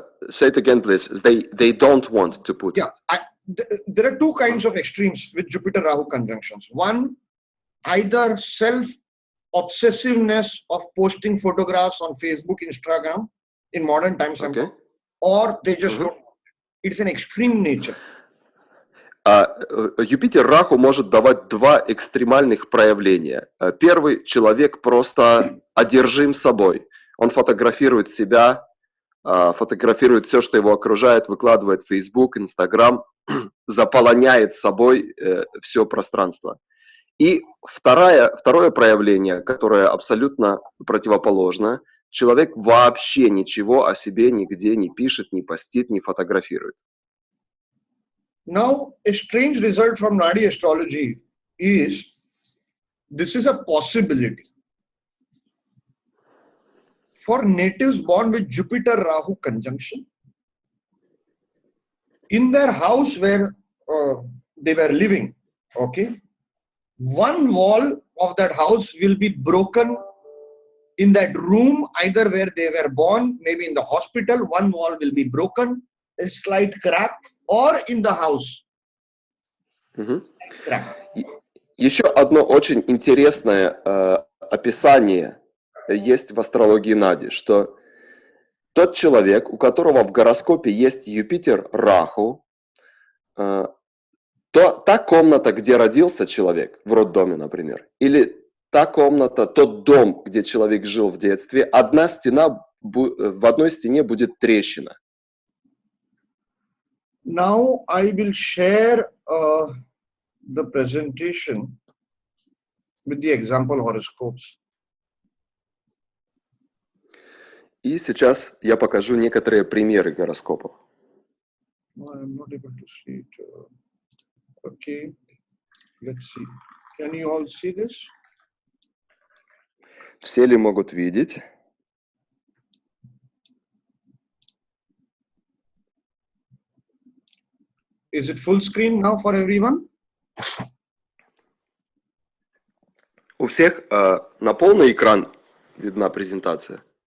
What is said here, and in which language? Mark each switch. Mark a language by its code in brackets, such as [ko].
[en] Say it again, please. They don't want to put. Yeah. there are two kinds of extremes with Jupiter-Rahu conjunctions. One, either self-obsessiveness of posting photographs on Facebook, Instagram in modern times, or they just don't. It's an extreme nature. [ru] Юпитер-Раху может давать два экстремальных проявления. Первый, человек просто одержим собой. Он фотографирует себя, фотографирует все, что его окружает, выкладывает в Facebook, Instagram, заполоняет собой все пространство. И второе проявление, которое абсолютно противоположно, человек вообще ничего о себе нигде не пишет, не постит, не фотографирует. [en] Now, a strange result from Nadi astrology is, this is a possibility. For natives born with Jupiter-Rahu conjunction, in their house where they were living, one wall of that house will be broken in that room, either where they were born, maybe in the hospital, one wall will be broken, a slight crack, or in the house. [ru] Еще одно очень интересное описание есть в астрологии Нади, что тот человек, у которого в гороскопе есть Юпитер-Раху, то та комната, где родился человек, в роддоме, например, или та комната, тот дом, где человек жил в детстве, в одной стене будет трещина. [en] Now I will share the presentation with the example horoscopes. [ru] И сейчас я покажу некоторые примеры гороскопов. [en] I'm not able to see it. Okay, let's see. Can you all see this? [ru] Все ли могут видеть? [en] Is it full screen now for everyone? [ru] У всех на полный экран видна презентация.